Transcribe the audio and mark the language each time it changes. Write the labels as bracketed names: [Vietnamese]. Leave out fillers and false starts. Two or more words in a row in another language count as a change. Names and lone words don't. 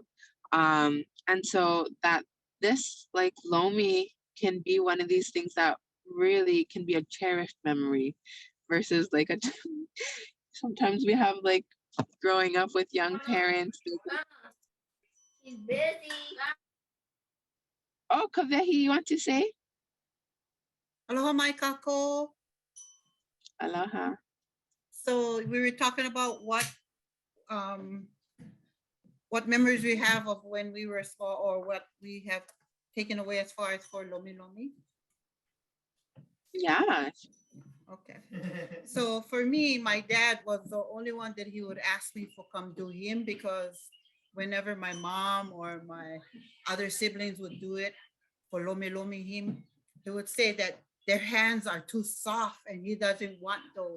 [English] And so that this like lomi can be one of these things that really can be a cherished memory versus like sometimes we have like growing up with young parents. She's busy. Oh, Kavehi, you want to say? [Hawaiian] Aloha mai kako. [English] Aloha. So we were talking about what memories we have of when we were small, or what we have taken away as far as for Lomilomi. Yeah. Okay. So for me, my dad was the only one that he would ask me for come do him, because whenever my mom or my other siblings would do it for Lomilomi him, he would say that their hands are too soft and he doesn't want those.